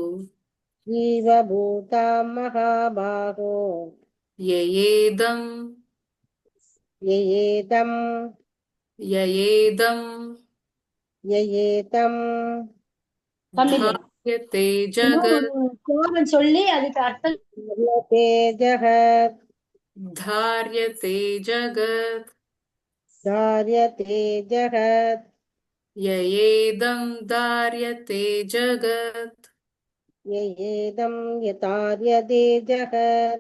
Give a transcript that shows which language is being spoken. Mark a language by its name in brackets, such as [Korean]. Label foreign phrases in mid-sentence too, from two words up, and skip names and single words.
[Sanskrit] जीवभूताम् महाबाहो ययेदम् ययेदम् ययेदम् ययेदम् धार्यते जगत् [Tamil] சொல்லி அதுக்கு அர்த்தம் [Sanskrit] धार्यते जगत् धार्यते जगत् धार्यते जगत् ययेदम् धार्यते जगत् ययेदं यतार्यते जगत्